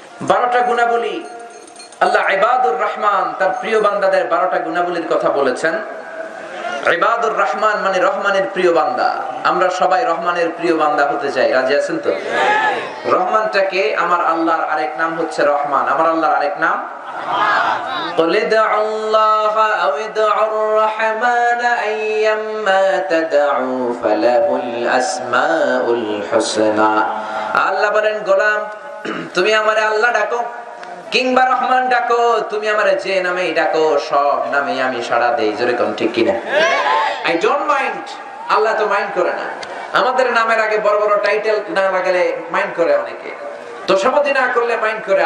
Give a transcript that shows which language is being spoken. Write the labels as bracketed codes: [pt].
[bn] 12টা গুণাবলী আল্লাহ ইবাদুর রহমান তার প্রিয় বান্দাদের 12টা গুণাবলীর কথা বলেছেন। ইবাদুর রহমান মানে রহমানের প্রিয় বান্দা। আমরা সবাই রহমানের প্রিয় বান্দা হতে চাই। রাজি আছেন তো? রহমানটাকে, আমার আল্লাহর আরেক নাম হচ্ছে রহমান। আমার আল্লাহর আরেক নাম [ar] قل ادعوا الله أو ادعوا الرحمن أيما تدعوا فله الأسماء الحسنى। [bn] আল্লাহ বলেন, গোলাম তুমি আমারে আল্লাহ ডাকো কিংবা রহমান ডাকো, তুমি আমারে যে নামেই ডাকো, সব নামে আমি সাড়া দেই। জোরে কোন ঠিক কিনা? [en] I don't mind. [bn] আল্লাহ তো মাইন্ড করে না। আমাদের নামের আগে বড় বড় টাইটেল না লাগালে মাইন্ড করে অনেকে, তো সমাধি না করলে মাইন্ড করে।